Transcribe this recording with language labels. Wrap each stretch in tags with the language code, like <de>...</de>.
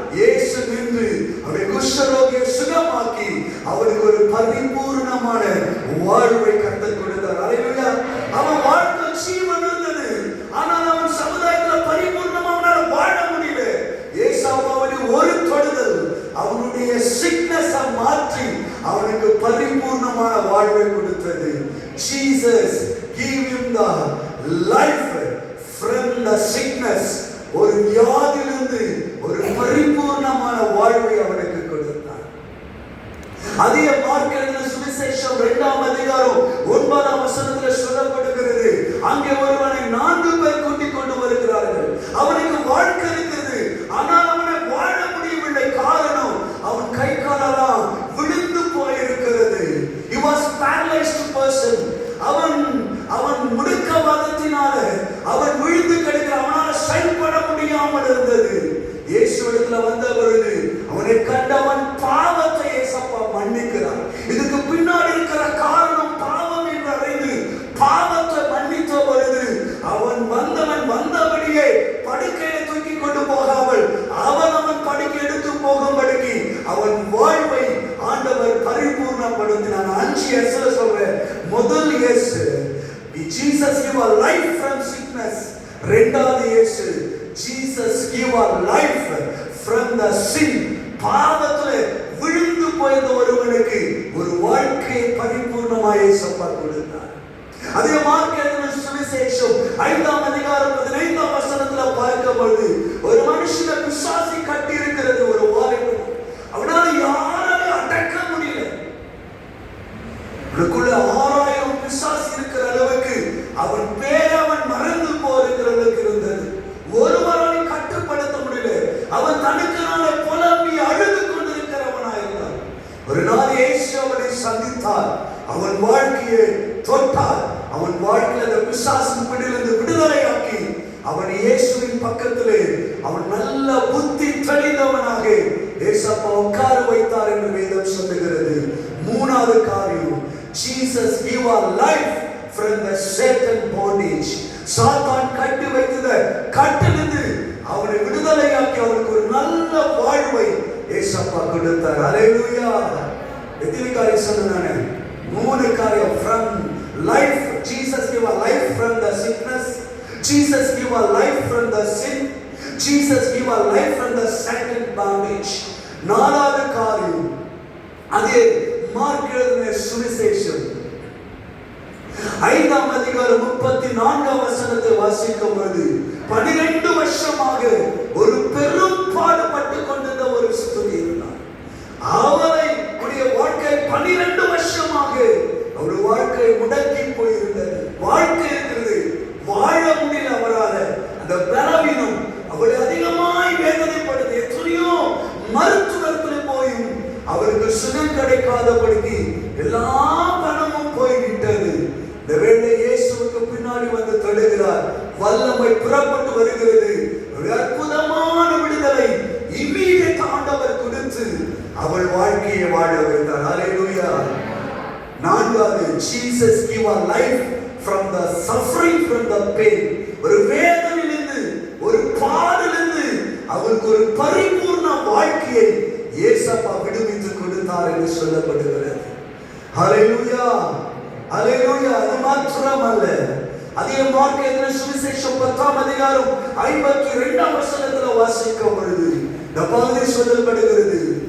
<ta>இயேசு நின்று அவனை குஷ்டரோகியை சுகமாக்கி அவனுக்கு ஒரு பரிபூர்ணமான வாழ்வை கற்றுக் கொடுத்தார். அல்லேலூயா. அவன் வாழ்க்கை ஜீவன் இருந்தது, ஆனால் அவன் சமுதாயத்தில் பரிபூர்ணமா அவனால வாழ முடியல. இயேசு அவனுக்கு ஒரு தொடுதல் அவனுடைய சிக்னஸ் மாற்றி அவனுக்கு பரிபூர்ணமான வாழ்வை கொடுத்தது.</ta> <en>Jesus gave him the life from the sickness.</en> <ta>ஒரு வியாதியிலிருந்து ஒரு பரிபூர்ணமான வாழ்வை அவனுக்கு கொடுத்தார். அதே மார்க் எழுதின சுவிசேஷம் 2ஆம் அதிகாரம் 9ஆம் வசனத்தில் சொல்லப்படுகிறது. அங்கே ஒருவனை 4 பேர் கூட்டிக் கொண்டு வருகிறார்கள். அவனுக்கு வாழ்க்கை இருக்கிறது, ஆனால் அவனை வாழ முடியவில்லை. காரணம், அவன் கை காலெல்லாம் விழுந்து போயிருக்கிறது.</ta> <en>He was paralyzed person.</en> <ta>அவன் முடக்கவாதத்தினால அவன் விழுந்து கிடக்கிறான். அவனால் செயல்பட முடியாமல் இருந்தது. இயேசுவிடத்தில் வந்த பொழுது அவனை கண்டவன் பாவத்தை இயேசப்பா மன்னிக்கிறார். இதுக்கு பின்னாடி இருக்கிற காரணம் பாவம் என்று அறிந்து பாவத்தை மன்னித்த பொழுது அவன் வந்தபடியே படுக்கையை தூக்கி கொண்டு போகாமல் அவன் படுக்கை எடுத்து போகும்படிக்கு அவன் வாழ்வை ஆண்டவர் பரிபூர்ணப்படுத்தினார். 5 சொல்றேன். முதல் இயேசு</ta> <en>Jesus gave a life from sickness.</en> <ta>இரண்டாவது இயேசு</ta> <en>Jesus gave a life from the sin.</en> <ta>பாவத்திலே விழுந்து போயிருந்த ஒருவனுக்கு ஒரு வாழ்க்கையை பரிபூர்ணமாய் இயேசப்பா கொடுத்தார். அதே மார்க் எழுதின சுவிசேஷம் 5ஆம் அதிகாரம் 15ஆம் வசனத்தில் பார்க்கும்போது ஒரு மனுஷனை பிசாசு கட்டி இருக்கிறது. ஒரு வாலிபன், அவனால யாராலையும் அடக்க முடியல. அவனுக்குள்ள 6000 பிசாசு இருக்கிற அளவுக்கு அவன் பேரை அவன் மறந்து போகிற அளவுக்கு இருந்தது. ஒருவராலையும் கட்டுப்படுத்த முடியல. அவன் தனக்குனால புலம்பி அழுது கொண்டிருக்கிறவனாயிருந்தான். ஒரு நாள் இயேசு அவனை சந்தித்தார். அவன் வாழ்க்கையை தொட்டார். அவன் வாழ்க்கையில் அந்த பிசாசின் பிடியிலிருந்து விடுதலையாக்கி அவன் இயேசுவின் பக்கத்திலே அவன் நல்ல புத்தி தெளிந்தவனாக இயேசப்பா உட்கார வைத்தார் என்று வேதம் சொல்லுகிறது. மூணாவது காரியம்,</ta> <en>Jesus gave a life from the Satan bondage.</en> <ta>சாத்தான் கட்டி வைத்தத கட்டிலிருந்து அவனை விடுதலையாக்கி அவனுக்கு ஒரு நல்ல வாழ்வை இயேசப்பா கொடுத்தார். ஹல்லேலூயா. எத்தனை காரியம் சொன்னானே? 3 காரியம்.</ta> <en>From life, Jesus gave a life from the sickness. Jesus gave a life from the sin. Jesus gave a life from the Satan bondage.</en> <ta>4வது காரியம், அதே மார்க் எழுதின சுவிசேஷம் 5ஆம் அதிகாரம் 34ஆம் வசனத்தை வாசிக்கும் பொழுது 12 வருஷமாக ஒரு பெரும் பாடுபட்டு கொண்டிருந்த ஒரு ஸ்திரீ இருந்தார். அவளுடைய வாழ்க்கை 12 வருஷமாக அவருடைய வாழ்க்கை முடங்கி போயிருந்தது. வாழ்க்கை இருக்கிறது, வாழ முடியல அவரால். அந்த பலவீனம் அவளை அதிகமாய் வேதனைப்படுது. எத்தனையோ மருத்துவத்தில் போயும் அவருக்கு சுகம் கிடைக்காதபடிக்கு எல்லா பணமும் போய்விட்டது. இந்த வேளை இயேசுவுக்கு பின்னாடி வந்து தொழுகிறார். வல்லமை புறப்பட்டு வருகிறது. ஒரு அற்புதமான விடுதலை இம்மீடியட் ஆண்டவர் கொடுத்து அவள் வாழ்க்கையை வாழ வைத்தார். ஹல்லேலூயா. 4வது,</ta> <en>Jesus gave a life from the suffering, from the pain.</en> <ta>ஒரு வேதனையிலிருந்து, ஒரு பாடிலிருந்து அவளுக்கு ஒரு பரிபூர்ண வாழ்க்கையை இயேசப்பா விடுவித்து கொடுத்தார் என்று சொல்லப்படுகிறது. ஹல்லேலூயா, ஹல்லேலூயா. அது மாத்திரமல்ல, அதே மார்க் எழுதின சுவிசேஷம் 10ஆம் அதிகாரம் 52ஆம் வசனத்தில் வாசிக்கும் பொழுது இந்த பகுதி சொல்லப்படுகிறது.</ta>